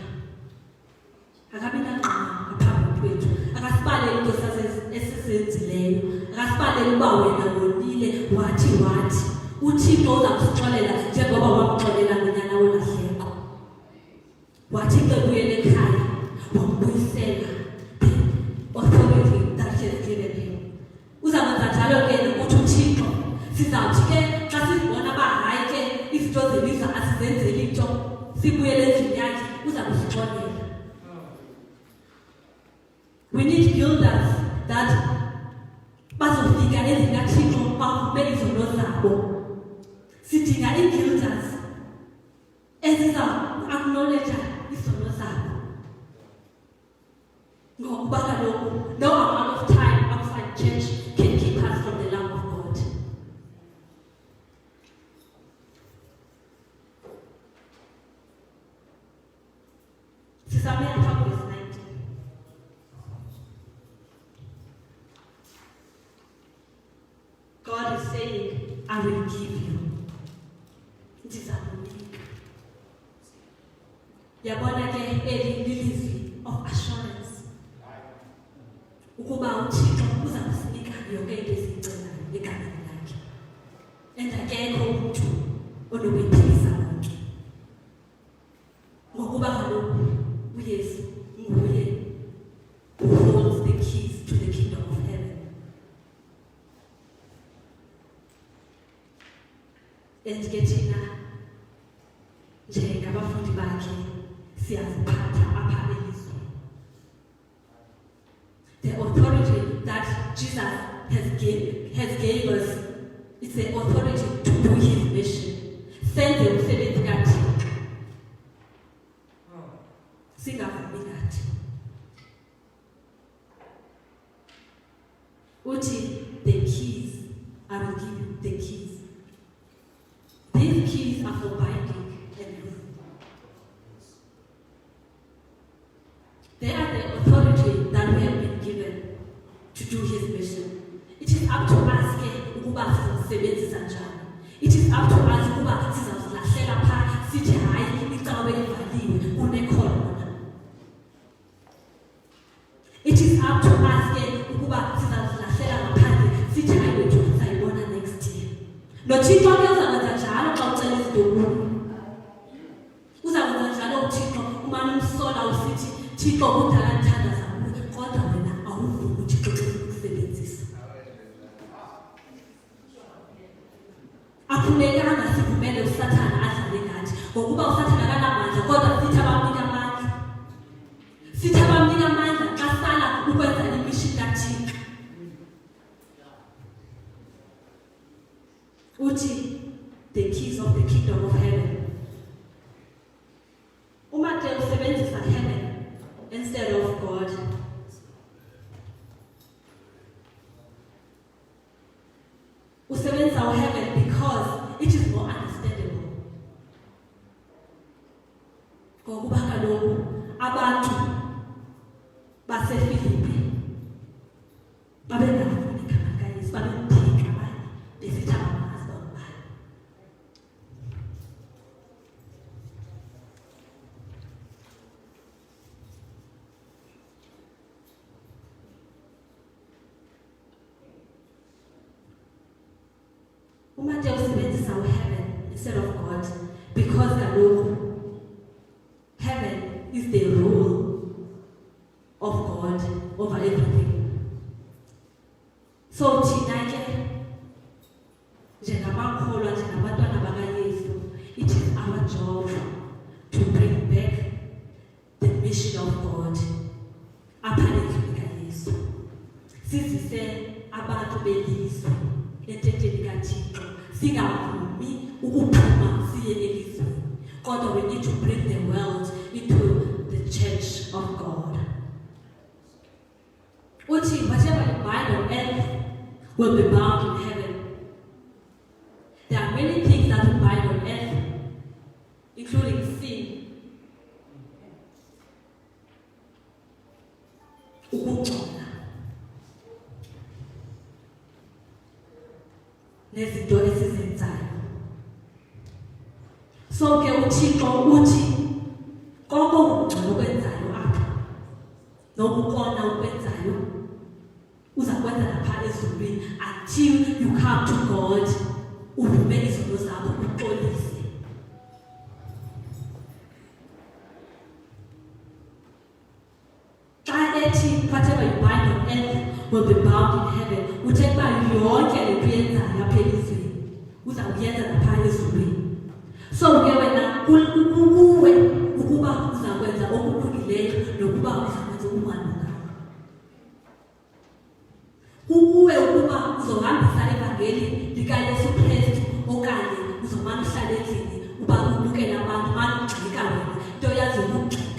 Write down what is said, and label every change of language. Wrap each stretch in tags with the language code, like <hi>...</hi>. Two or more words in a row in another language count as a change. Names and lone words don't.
<xh>Akabi nangqina ngaphambi kwethu, akasibaleli into esizenzileyo, akasibaleli uba wena wonile wathi. UThixo uza kusixolela njengoba wamxolela ngonyana wolahleko. Wathi ke buyele ekhaya wambuyisela</xh> <en>the authority that he has given him.</en> <xh>Uzakwenza njalo ke ukuthi uThixo sizawuthi ke xa sizibona uba hayi ke izinto zelizwe asizenzeli into sibuyele endlini yakhe uza kusixolela.</xh> <en>We need builders that</en> <xh>bazofika endlini kaThixo bavume izono zabo. Sidinga ii-builders eziza-acknowledge izono zabo. Ngokuba kaloku</xh> <en>no amount of time outside church can keep us from the love of God.</en> <xh>Sisame apha verse 19.</xh> <en>God is saying, I will give you.</en> <xh>Ndizakunika. Yabona ke eli lilizwi</xh> <en>of assurance.</en> <xh>Ukuba uThixo uza kusinika yonke into esiyicelayo egameni lakhe. And akekho umuntu onokwethisa konke. Ngokuba kaloku uYesu nguye</xh> <en>who holds the keys to the kingdom of heaven.</en> <xh>And ke thina njengabafundi bakhe siyaziphatha apha elizweni.</xh> <en>The authority that Jesus has gave us is the authority to do his mission.</en> <xh>Senze umsebenzi kaThixo. phakathi. Uthi,</xh> <en>the keys, I will give you the keys. These keys are for binding and loosing. They are the authority that we have been given to do his mission. It is up to us</en> <xh>ukuba sizasebenzisa njani.</xh> <en>It is up to us</en> <xh>ukuba sizazilahlela phaa sithi hayi icawe ivaliwe unekhona.</xh> <en>It is up to us</en> <xh>ukuba sizazilahlela ngaphandle sithi hayi wethu sayibona</xh> <en>next year.</en> <xh>Nothixo ke uzakwenza njalo xa ucela izinto. Uzakwenza njalo uThixo umane umsola usithi Thixo kudala ndithandaza kuwe kodwa wena awuvumi uThixo xa ukusebenzisa. Akumelanga sivumele uSathane adlale ngathi ngokuba uSathane akanamandla kodwa sithi abamnika amandla. Sithi abamnika amandla xa sala ukwenza imishini kaThixo.</xh> <en>Uthi the keys of the kingdom of heaven.</en> <xh>Uma ke usebenzisa</xh> <en>heaven instead of God, usebenzisa heaven because it is more understandable.</en> <xh>Ngokuba kaloku abantu baseFilipi babengafuni igama likaYesu, babemthika abanye besithi abamazi babani. Uma nje usebenzisa</xh> <en>heaven instead of God because kaloku heaven is the rule of God over everything.</en> <xh>So thina ke njengamakholwa njengabantwana bakaYesu,</xh> <en>it is our job to bring back the mission of God</en> <xh>apha endlini kaYesu. Sizise abantu belizwe entetheni kaThixo singavumi ukuphuma siye elizweni kodwa</xh> <en>we need to bring the world into the church of God. Uthi whatever you bind on earth will be bound in heaven. There are many things that we bind on earth, including sin,</en> <xh>ukungcola, nezinto esizenzayo. So ke uThixo uthi konke ukungcola okwenzayo apha nokukona ukwenzayo uzakwenza lapha ezulwini</xh> <en>until you come to God</en> <xh>uvume izinto zakho uxolise. Xa ethi</xh> <en>whatever you bind on earth will be bound in heaven,</en> <xh>uthetha uba yonke le nto yenzayo apha elizweni uzawuyenza lapha ezulwini. So ke wena kuwe ukuba uzakwenza okulungileyo nokuba uzakwenza okungalunganga. Kukuwe ukuba uzohambisa ivangeli likaYesu Kristu okanye uzomane uhlala endlini uba ubukela abantu mane ugxeka wena into yazi ukugxeka.</xh>